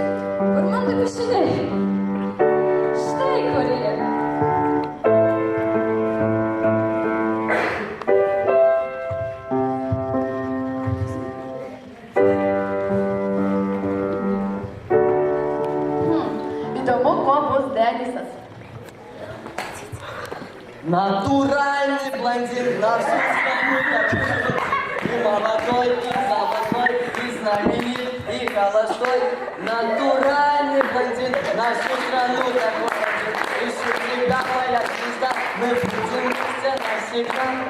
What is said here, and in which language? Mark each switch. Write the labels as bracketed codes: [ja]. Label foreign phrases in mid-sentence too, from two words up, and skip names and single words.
[lt] Kur man tai piešiniai? Štai kur jie. Įdomu, ko bus Denisas. [ru] Натуральный блондин, на всю страну такой. И молодой, и золотой, и знаменит, и холостой. Натуральный блондин, на всю страну такой. И всегда моя звезда, мы будем вместе навсегда.